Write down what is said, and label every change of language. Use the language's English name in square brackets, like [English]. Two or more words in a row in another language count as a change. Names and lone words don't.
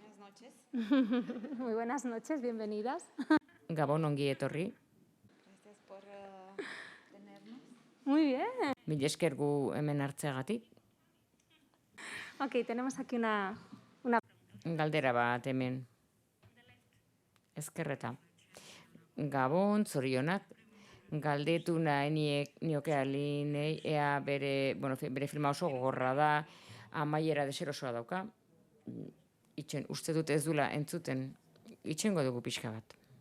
[Spanish] Muy buenas noches, bienvenidas. [Basque] Gabon ongi etorri. [Spanish] Muy bien. [Basque] Mila esker gu hemen hartzeagatik. [Spanish] Ok, tenemos aquí una... [Basque] Galdera bat hemen. Ezkerreta. Gabon, zorionak. Galdetu nahi nioke Alinei ea bere filma oso gogorra da, amaiera deserosoa dauka. Uste dut ez dula entzuten, itxengo dugu pixka bat.